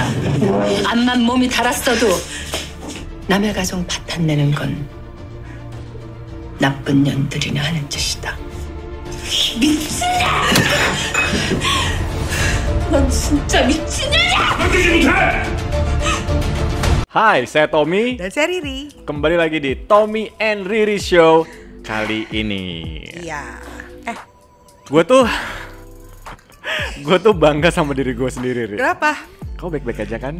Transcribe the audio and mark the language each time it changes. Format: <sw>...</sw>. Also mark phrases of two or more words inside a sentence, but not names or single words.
<ko>암만 몸이 달았어도 남의 가정 파탄내는 건 나쁜 년들이나 하는 짓이다. 미친년! 넌 진짜 미친년이야! 건드리지 못해!</ko> <id>Hai, saya Tommy. Dan saya Riri. Kembali lagi di Tommy and Riri Show kali ini. Iya. Gue tuh bangga sama diri gue sendiri, Riri. Kenapa? Kau baik-baik aja kan?</id>